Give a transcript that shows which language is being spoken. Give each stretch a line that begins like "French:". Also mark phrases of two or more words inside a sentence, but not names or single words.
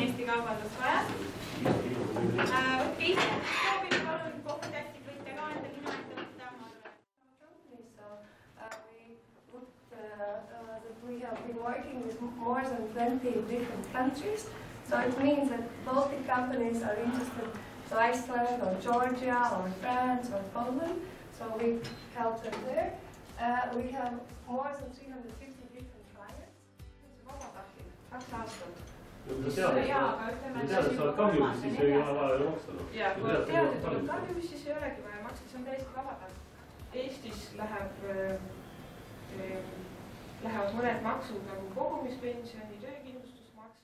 Estonian: Kaubandusmajas. Okei, soovime palun kohtadest võite ka enda nime ette võtta.
English: We have been working with more than 20 different countries. So it means that Baltic companies are interested in Iceland or Georgia or France or Poland. So we help them there. We have more than 350 different clients.
Estonian: Kaks aastat. Kui sa tead, et sa oled kahjumis, siis ei ole vaja makstada. Ja, kui tead, et oled kahjumis, siis ei olegi vaja maksada. See on täiesti vabatahtlik. Eestis lähevad mõned maksud nagu kogumispensioni, töökindlustusmakse.